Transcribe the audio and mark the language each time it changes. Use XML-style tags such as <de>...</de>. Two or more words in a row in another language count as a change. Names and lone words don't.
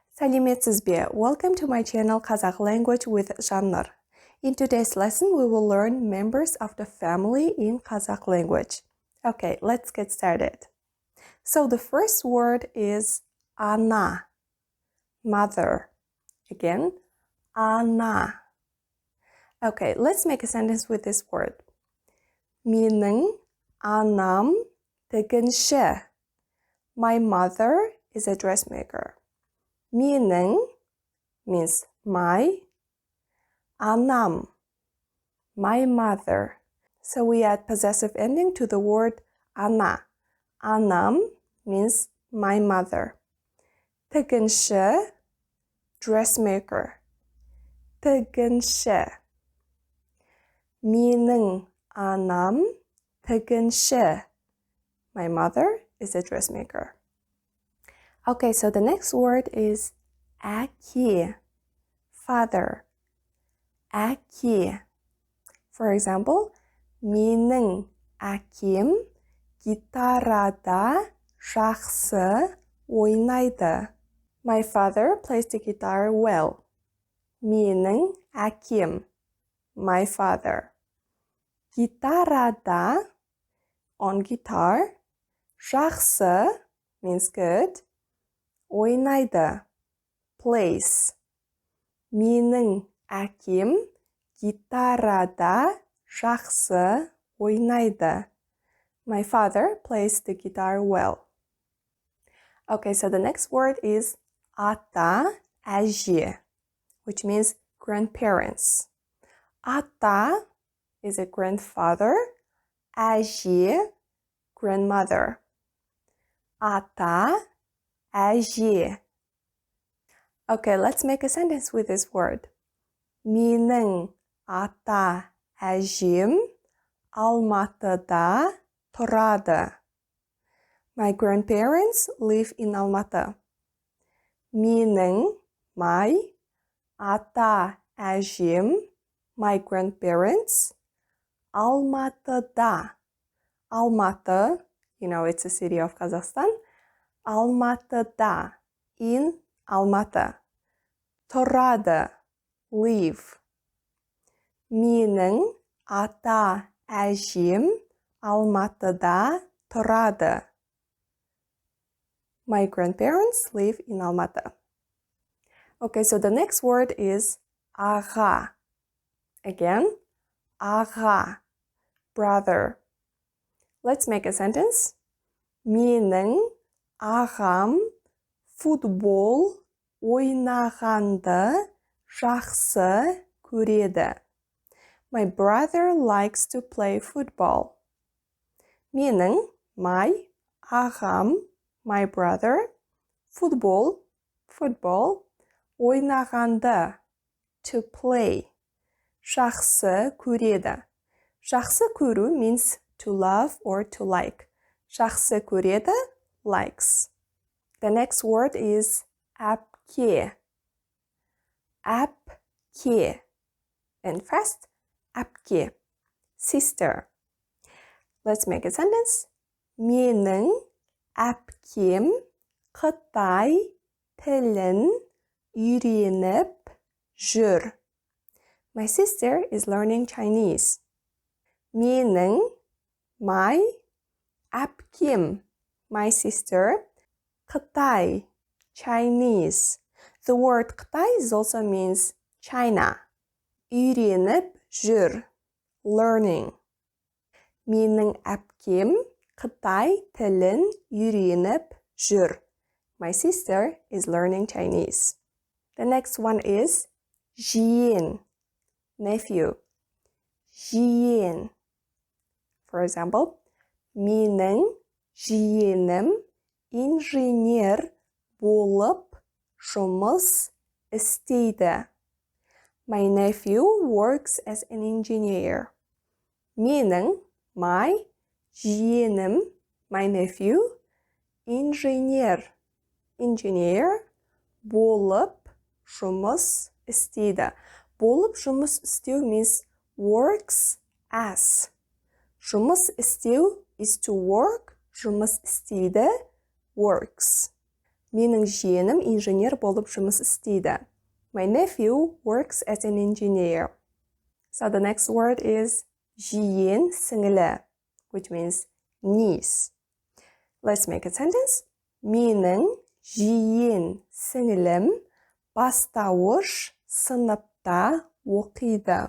<kk>Сәлеметсіз бе?</kk> <en>Welcome to my channel Kazakh language with Zhannur. In today's lesson, we will learn members of the family in Kazakh language. Okay, let's get started. So the first word is ana, mother. Again, ana. Okay, let's make a sentence with this word.</en> <kk>Менің анам тігінші.</kk> <en>My mother is a dressmaker. Менің means my, anam, my mother. So we add possessive ending to the word ana. Anam means my mother. Тігінші, dressmaker.</en> <kk>Тігінші. Менің anam тігінші.</kk> <en>My mother is a dressmaker. Okay, so the next word is Aki Father. Aki. For example,</en> <kk>менің әкем гитарада жақсы ойнайды.</kk> <en>My father plays the guitar well.</en> <kk>Менің әкем,</kk> <en>my father. Гитарада, on guitar. Жақсы means good. Ойнайды, plays.</en> <kk>Менің әкем гитарада жақсы ойнайды.</kk> <en>My father plays the guitar well. Okay, so the next word is</en> <kk>ата, әже,</kk> <en>which means grandparents.</en> <kk>Ата is</kk> <en>a grandfather, әже, grandmother.</en> <kk>Ата, әже.</kk> <en>Okay, let's make a sentence with this word.</en> <kk>Менің ата әжем Алматыда тұрады.</kk> <en>My grandparents live in Almaty.</en> <kk>Менің, my, ата әжем,</kk> <en>my grandparents, Алматыда. Almaty, you know, it's a city of Kazakhstan. Almatıda, in Almaty. Тұрады, live.</en> <kk>Менің ата әжем Алматыда тұрады.</kk> <en>My grandparents live in Almaty. Okay, so the next word is аға. Again, аға, brother. Let's make a sentence.</en> <kk>Менің ағам футбол ойнағанды жақсы көреді.</kk> <en>My brother likes to play football. Менің, my, ағам, my brother, football, ойнағанды, to play,</en> <kk>жақсы көреді. Жақсы көру</kk> <en>means to love or to like.</en> <kk>Жақсы көреді,</kk> <en>likes. The next word is әпке.</en> <kk>Әпке.</kk> <en>And fast, әпке, sister. Let's make a sentence.</en> <kk>Менің әпкем Қытай тілін үйреніп жүр.</kk> <en>My sister is learning Chinese. Менің, my, әпкем, my sister, Қытай, Chinese. The word Қытай also means China.</en> <kk>Үйреніп жүр, learning. Менің әпкем Қытай тілін үйреніп жүр.</kk> <en>My sister is learning Chinese. The next one is жиен, nephew.</en> <kk>Жиен.</kk> <en>For example,</en> <kk>менің жиенім инженер болып жұмыс істейді.</kk> <en>My nephew works as an engineer.</en> <kk>Менің, my, жиенім,</kk> <en>my nephew,</en> <kk>engineer болып жұмыс істейді. Болып жұмыс істеу</kk> <en>means works as.</en> <kk>Жұмыс істеу</kk> <en>is to work,</en> <kk>жұмыс істейді, works. Менің жиенім инженер болып жұмыс істейді.</kk> <en>My nephew works as an engineer. So the next word is</en> <kk>жиен, сіңілі,</kk> <en>which means niece. Let's make a sentence.</en> <kk>Менің жиен, сіңілім бастауыш сыныпта оқиды.</kk>